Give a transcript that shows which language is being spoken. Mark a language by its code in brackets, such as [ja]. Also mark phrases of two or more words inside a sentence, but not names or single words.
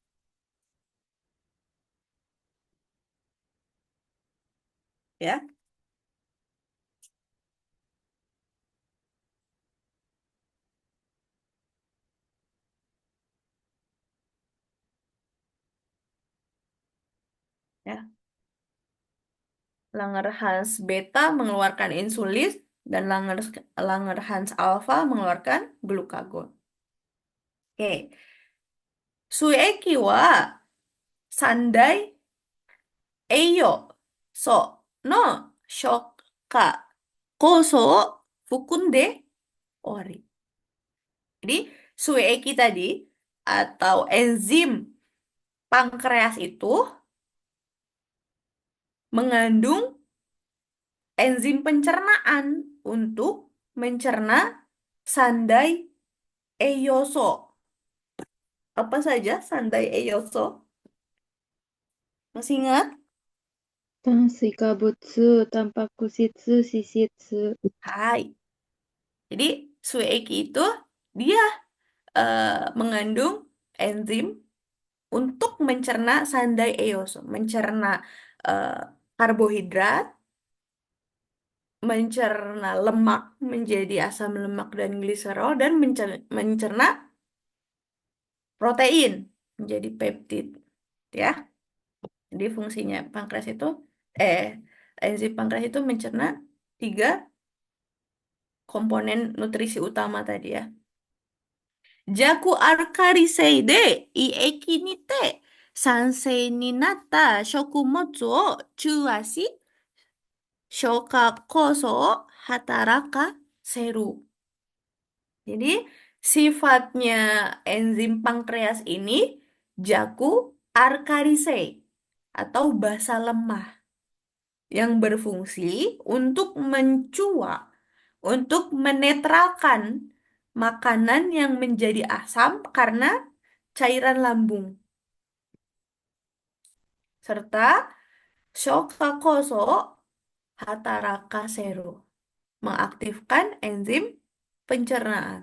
[id] Ya, ya. Langerhans beta mengeluarkan insulin dan Langerhans alpha mengeluarkan glukagon. Oke. [ja] 膵液は三大栄養素の消化酵素を含んでおり. [id] Jadi sueki tadi atau enzim pankreas itu mengandung enzim pencernaan untuk mencerna [ja] 三大栄養素. [id] Apa saja [ja] 三大栄養素? [id] Masih ingat? [ja] 炭水化物、タンパク質、脂質。 [id] Hai. Jadi sueki itu dia mengandung enzim untuk mencerna [ja] 三大栄養素, [id] mencerna eh, karbohidrat, mencerna lemak menjadi asam lemak dan gliserol, dan mencerna protein menjadi peptid. Ya, jadi fungsinya pankreas itu, eh, enzim pankreas itu mencerna tiga komponen nutrisi utama tadi ya. [ja] 弱アルカリ性で胃液にて酸性になった食物を中和し消化酵素を働かせる. [id] Jadi sifatnya enzim pankreas ini [ja] 弱アルカリ性 [id] atau basa lemah yang berfungsi untuk untuk menetralkan makanan yang menjadi asam karena cairan lambung, serta [ja] 消化酵素 働かせる, [id] mengaktifkan enzim pencernaan.